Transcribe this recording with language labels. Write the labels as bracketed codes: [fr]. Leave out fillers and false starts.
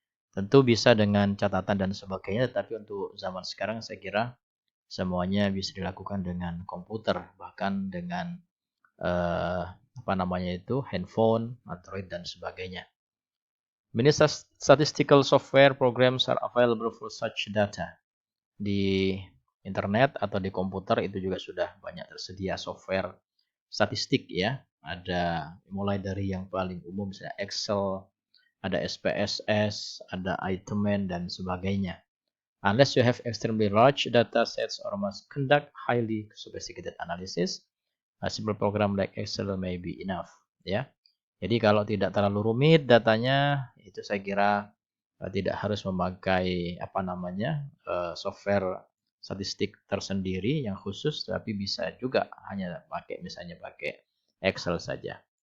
[id] Tentu bisa dengan catatan dan sebagainya, tetapi untuk zaman sekarang saya kira semuanya bisa dilakukan dengan komputer, bahkan dengan handphone, Android dan sebagainya. [en] Many statistical software programs are available for such data. [id] Di internet atau di komputer itu juga sudah banyak tersedia software statistik ya. Ada mulai dari yang paling umum misalnya Excel, ada SPSS, ada Itemman dan sebagainya. [en] Unless you have extremely large data sets or must conduct highly sophisticated analysis, a simple program like Excel may be enough. [id] Ya, jadi kalau tidak terlalu rumit datanya, itu saya kira tidak harus memakai software statistik tersendiri yang khusus, tapi bisa juga hanya misalnya pakai Excel saja.